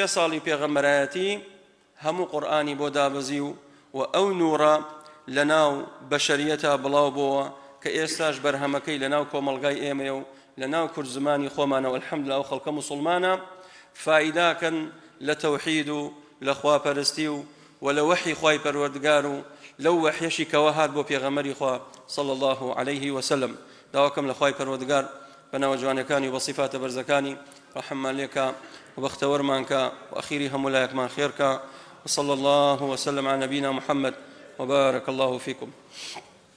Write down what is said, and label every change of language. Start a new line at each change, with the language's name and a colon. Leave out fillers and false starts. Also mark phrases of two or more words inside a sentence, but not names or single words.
Central Kurdish: ساڵی پێغەمبەرایەتی هەموو قورئانی بۆ دابەزی و ئەو نوورە لەناو بەشەریەتە بڵاو بۆوە کە ئێستاش بەرهەمەکەی لەناو کۆمەڵگای ئێمەیە و لەناو کورد زمانی خۆمانەوە الحەمدوللا ئەو خەڵکە موسڵمانە فائیداکەن لە تەوحید و لە خواپەرستی و لە وحی خوای پەروەردگار و لەو وحیەشی کەوە هات بۆ پێغەمبەری خوا
Arabic: صلی الله عليه وسلم.
Central Kurdish: داواکەم لە خوای پەروەردگار بەناوە جوانەکانی و بە صیفاتە بەرزەکانی ڕەحممان لێکە و بەختەوەرمانکە و ئەخیری هەموو لایەکمان خێرکە.
Arabic: وصلى الله وسلم على نبينا محمد وبارك الله فيكم.